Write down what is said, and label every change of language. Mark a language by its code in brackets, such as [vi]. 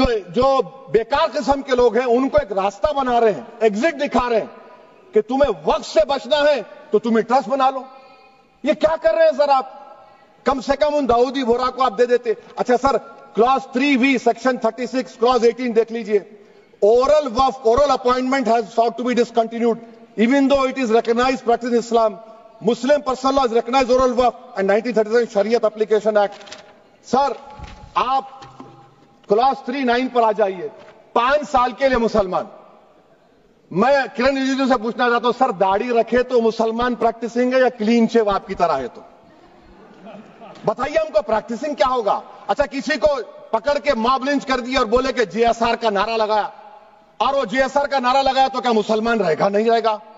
[ur] جو بیکار قسم کے لوگ ہیں ان کو ایک راستہ بنا رہے ہیں، ایگزٹ دکھا رہے ہیں کہ تمہیں وقت سے بچنا ہے تو تمہیں ٹرسٹ بنا لو۔ یہ کیا کر رہے ہیں سر آپ؟ کم سے کم ان داؤدی بورہ کو آپ دے دیتے۔ اچھا سر کلاس 3V سیکشن 36 کلاس 18 دیکھ لیجئے، oral وقف [en] oral appointment has sought to be discontinued even though it is recognized practice in Islam. Muslim personal law has recognized oral وقف and 1937 Shariat Application Act. [ur] سر آپ کلاس 3-9 پر آ جائیے، 5 سال کے لیے مسلمان۔ میں کرن رجیجو سے پوچھنا چاہتا ہوں سر داڑھی رکھے تو مسلمان پریکٹسنگ ہے یا کلین شیو آپ کی طرح ہے؟ تو بتائیے ہم کو پریکٹسنگ کیا ہوگا؟ اچھا کسی کو پکڑ کے ماب لنچ کر دیا اور بولے کہ JSR کا نعرہ لگایا، اور وہ JSR کا نعرہ لگایا تو کیا مسلمان رہے گا؟ نہیں رہے گا۔